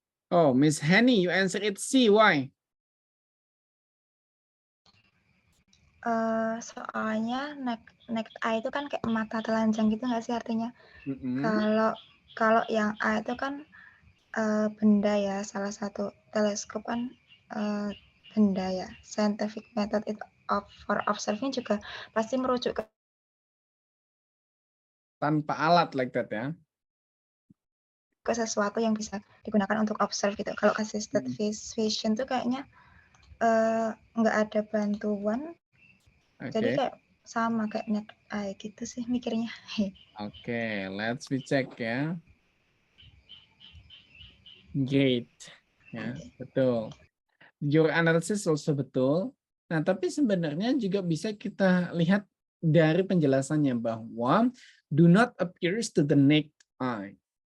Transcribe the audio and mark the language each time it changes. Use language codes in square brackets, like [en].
[en] Oh, Miss Henny, you answer it C. Why? [id] Soalnya naked eye itu kan kayak mata telanjang gitu nggak sih artinya? Mm-mm. Kalau yang A itu kan benda ya, salah satu teleskop kan benda ya. [en] Scientific method for observing [id] juga pasti merujuk ke Tanpa alat [en] like that [id] ya. sesuatu yang bisa digunakan untuk observe gitu. Kalau assisted vision tuh kayaknya nggak ada bantuan. Jadi kayak sama kayak naked eye gitu sih mikirnya. Oke, [en] let's we check ya. Great. [id] Ya, betul. [en] Your analysis also [id] betul. Nah, tapi sebenarnya juga bisa kita lihat dari penjelasannya bahwa [en] do not appears to the naked eye.